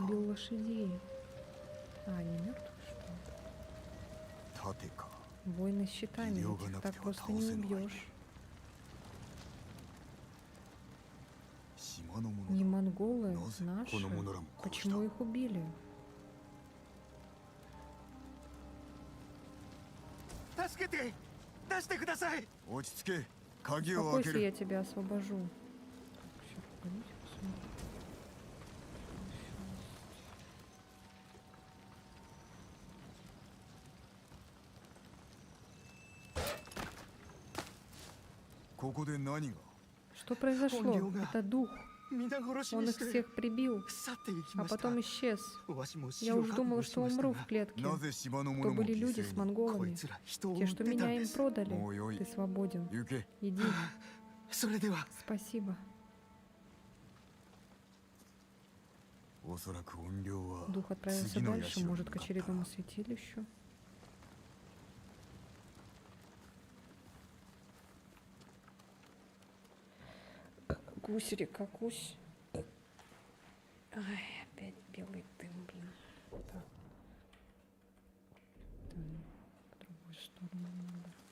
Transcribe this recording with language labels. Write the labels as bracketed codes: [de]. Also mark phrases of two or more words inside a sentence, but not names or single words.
[ru] убил лошадей. А, они мертвы, что ли? [ja] 盾か。 [ru] Воины с щитами. Этих так просто не убьешь. [ja] 島の者 [ru] Не [ja] だ。 [ru] монголы, Нозы, наши. Кономунараму Почему Курста. их убили? [ja] 助けて出してください。落ち着け。鍵を開け [ru] Успокойся, [ja] る。 [ru] я тебя освобожу. Всё, погодите, посмотрим. Что произошло? Это дух. [ja] 皆殺し [ru] Он [ja] に [ru] их [ja] して [ru] всех прибил, [ja] 去っていき [ru] а [ja] ました。 [ru] потом исчез. [ja] わしも死 [ru] Я [ja] を [ru] уж [ja] 覚 [ru] думала, [ja] 悟し [ru] что [ja] ました [ru] умру [ja] が [ru] в клетке. [ja] なぜ島の [ru] То [ja] 者も [ru] были [ja] 犠 [ru] люди [ja] 牲 [ru] с [ja] に。こい [ru] монголами. [ja] つら人を売 [ru] Те, [ja] っ [ru] что [ja] てたん [ru] меня [ja] で [ru] им [ja] す。 [ru] продали. [ja] もうよい [ru] Ты。свободен. [ja] 行け。 [ru] Иди. [ja] それでは [ru] Спасибо. [ja] おそらく怨霊は [ru] Дух отправился [ja] 次の [ru] дальше, [ja] 社に [ru] может, [ja] 向 [ru] к [ja] かった。 [ru] очередному святилищу. Гусь, река, гусь. Ай, опять белый дым, блин. Так. В другую сторону надо.